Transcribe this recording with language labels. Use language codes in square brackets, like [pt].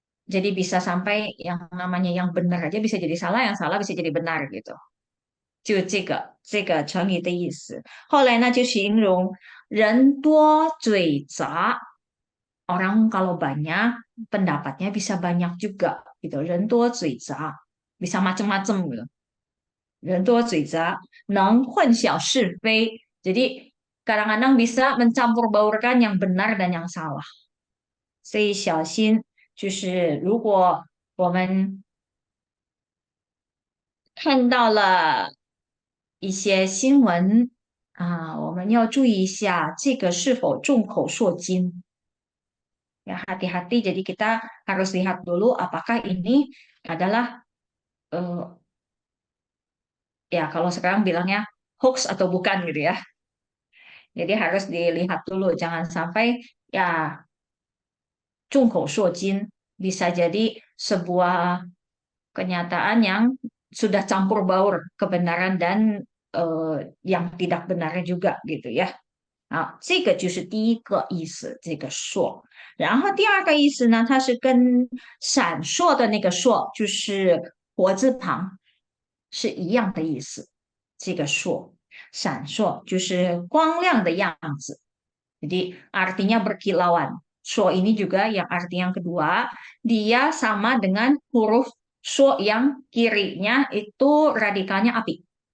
[id] Jadi bisa sampai yang namanya yang benar aja bisa jadi salah, yang salah bisa jadi benar gitu. [zh] 就这个成语的意思。后来呢，就形容人多嘴杂。 [id] Orang kalau banyak pendapatnya bisa banyak juga gitu. 人多嘴杂 bisa macam-macam gitu. [zh] 人多嘴杂 能混淆是非. [id] Jadi kadang-kadang bisa mencampur baurkan yang benar dan yang salah. [zh] 所以小心，就是如果我们看到了一些新闻我们要注意一下这个是否众口铄金。 [id] Ya, hati-hati. Jadi kita harus lihat dulu apakah ini adalah eh, ya kalau sekarang bilangnya hoax atau bukan gitu ya. Jadi harus dilihat dulu, jangan sampai ya 众口铄金 bisa jadi sebuah kenyataan yang sudah campur baur kebenaran dan yang tidak benar juga gitu ya. [zh] 啊，这个就是第一个意思，这个硕。然后第二个意思呢，它是跟闪烁的那个烁，就是火字旁是一样的意思。这个烁，闪烁就是光亮的样子。 [id] Jadi artinya berkilauan. So ini juga yang arti yang kedua, dia sama dengan huruf so yang kirinya itu radikalnya api.